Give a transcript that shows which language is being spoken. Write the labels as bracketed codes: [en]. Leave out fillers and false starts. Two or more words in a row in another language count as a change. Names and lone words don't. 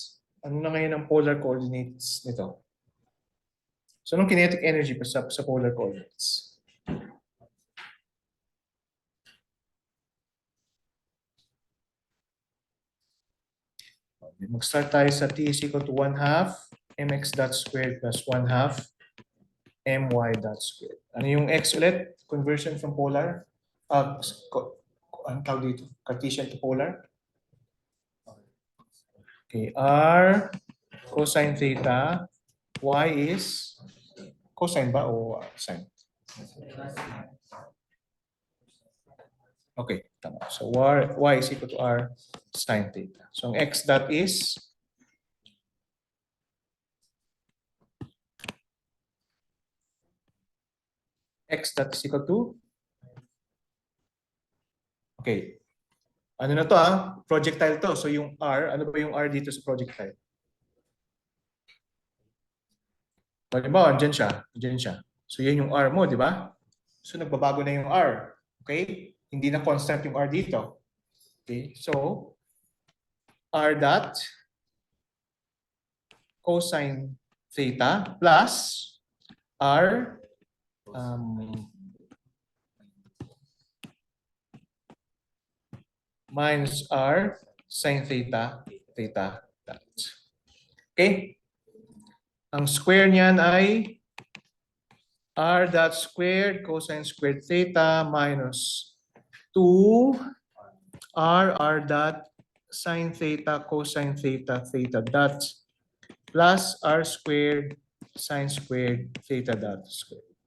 [tl] Ano na ngayon ang [en] polar coordinates [tl] nito? So anong [en] kinetic energy [tl] pa sa [en] polar coordinates? [tl] Mag-start tayo sa [en] t is equal to 1/2 mx dot squared plus 1/2 my dot squared. [tl] Ano yung x ulit? [en] Conversion from polar? [tl] Anong tawag dito? [en] Cartesian to polar? Okay, r cosine theta, y is cosine [tl] ba o [en] sine? [tl] Okay, tama. [en] So y is equal to r sine theta. So ang x dot is x dot is equal to, [tl] okay, ano na to projectile to. So yung r, ano ba yung r dito sa projectile? Halimbawa, andyan siya. So yan yung r mo, di ba? So nagbabago na yung r. Okay? Hindi na constant yung r dito. Okay? [en] So r dot cosine theta plus r minus r sine theta dot. [tl] Okay? [en] Ang square [tl] niyan ay [en] r dot squared cosine squared theta minus 2 r dot sine theta cosine theta dot plus r squared sine squared theta dot squared.